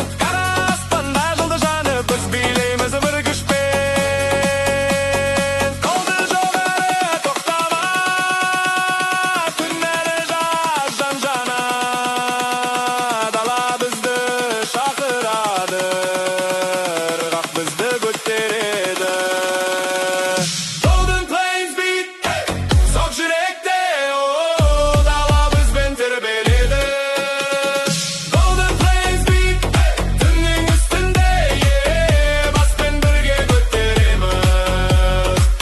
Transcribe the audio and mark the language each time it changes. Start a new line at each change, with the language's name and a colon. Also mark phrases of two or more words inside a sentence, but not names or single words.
Kazakh: Қара аспанда жылды жанып, біз билейміз бір күшпен. Қолды жоғары тоқтама, күн әлі жаз жан-жана. Дала бізді шақырады, ырғақ бізді көтереді.
English: Golden Plains beat,
Kazakh: соқ жүректе, дала бізбен тербеледі.
English: Golden Plains beat,
Kazakh: түннің үстінде, баспен бірге көтереміз.